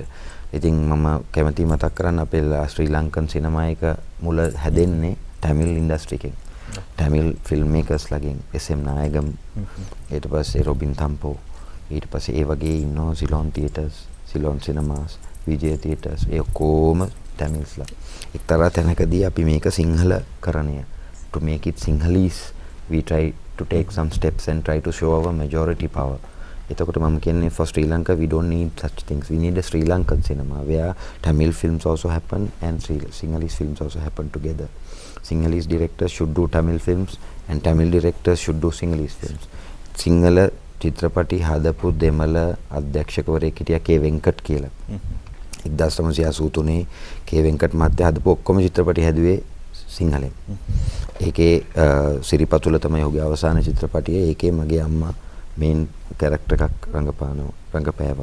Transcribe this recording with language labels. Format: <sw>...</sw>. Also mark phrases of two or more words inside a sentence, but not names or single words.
<si>ඉතින් මම කැමැති මතක් කරන්න අපේ ශ්‍රී ලංකන් සිනමා එක මුල හැදෙන්නේ</si> <en>Tamil industry</en> <si>එකෙන්.</si> <en>Tamil film</en> <si>මේකර්ස්ලාගෙන්, එස්.එම්. නායගම්, ඊට පස්සේ රොබින් තම්පෝ, ඊට පස්සේ ඒ වගේ ඉන්නවා සිලෝන් තියටර්ස්, සිලෝන් සිනමාස්, විජය තියටර්ස්, ඒ ඔක්කොම තමිල්ස්ලා. එක්තරා තැනකදී අපි මේක සිංහල කරණය,</si> <en>to make it Sinhalese, we try to take some steps and try to show our majority power.</en> <si>එතකොට මම කියන්නේ</si> <en>for Sri Lanka we don't need such things. We need a Sri Lankan cinema where Tamil films also happen and Sinhalese films also happen together. Sinhalese directors should do Tamil films and Tamil directors should do Sinhalese films.</en> <si>සිංහල චිත්‍රපටි හදපු දෙමළ අධ්‍යක්ෂකවරයෙක් හිටියා කේ වෙන්කට් කියලා. 1983 කේ වෙන්කට් මහත්තයා හදපු ඔක්කොම චිත්‍රපටි හැදුවේ සිංහලෙන්. ඒකේ සිරිපතුල තමයි ඔහුගේ අවසාන චිත්‍රපටිය. ඒකේ මගේ අම්මා</si> <en>main character</en> <si>එකක් රංගපෑවා.</si>